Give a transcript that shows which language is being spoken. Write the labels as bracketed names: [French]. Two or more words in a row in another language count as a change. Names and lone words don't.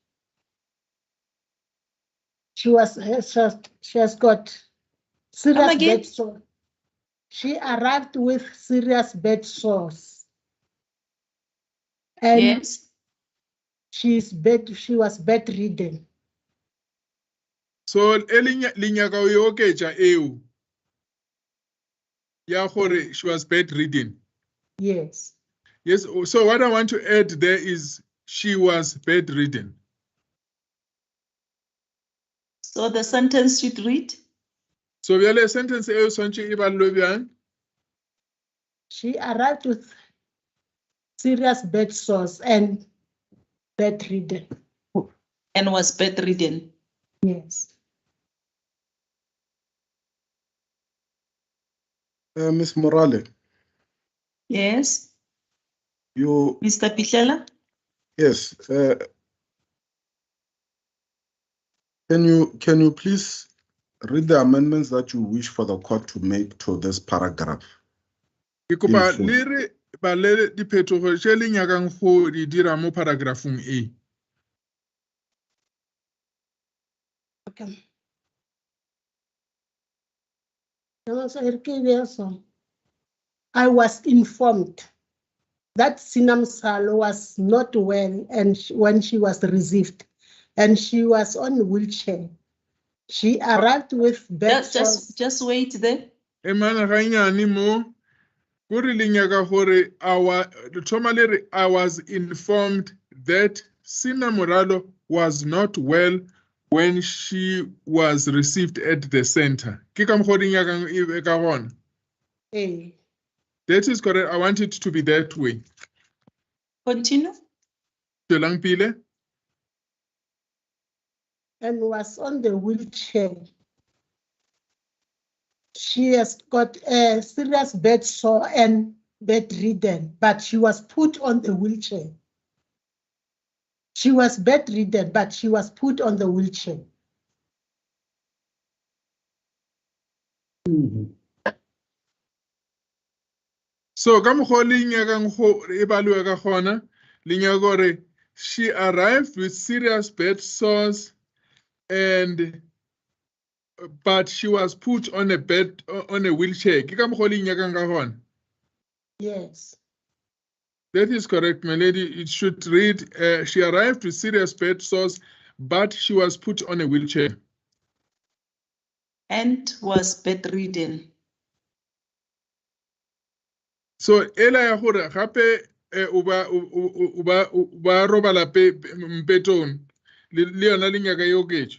[English] She has got serious bed sore. She arrived with serious bed sores. And yes. She was bedridden. [Northern Sotho] So linyaka o oketša eo ya gore [English] she was bedridden. Yes. Yes, so what I want to add there is she was bedridden. So the sentence should read? [Northern Sotho] So bjale sentence eo swantše e balwe bjang? [English] She arrived with serious bed sores and bedridden. And was bedridden. Yes. Ms. Morale. Yes. You. Mr. Pichela? Yes. Can you please read the amendments that you wish for the court to make to this paragraph? [Northern Sotho] Ke kopa le re balele diphetogo tše le nyakang go di dira mo paragraphong e. [English] Okay. I was informed that Sina Musalo was not well and when she was received and she was on a wheelchair. She arrived with bed sores. Just wait there. [Northern Sotho] Emana ganyane mo go re le nyaka gore [English] I was informed that Sina Moralo was not well when she was received at the center. [Northern Sotho] Ke ka mokgwa o di nyakang e be ka gona. Eh, [English] That is correct. I want it to be that way. Continue. [Northern Sotho] Tswelang pele. [English] and was on the wheelchair. She has got a serious bed sore and bedridden, but she was put on the wheelchair. She was bedridden, but she was put on the wheelchair. [Northern Sotho] So ka mokgwa o le nyakang go e baliwe ka gona le nyaka gore [English] she arrived with serious bed sores but she was put on a wheelchair. [Northern Sotho] Ke ka mokgwa o le nyakang ka gona. [English] Yes. That is correct, my lady. It should read, she arrived with serious bed sores, but she was put on a wheelchair. And was bedridden. So, [Northern Sotho] ela ya gore gape o ba robala mpetong le yona le nyaka e oketšwe.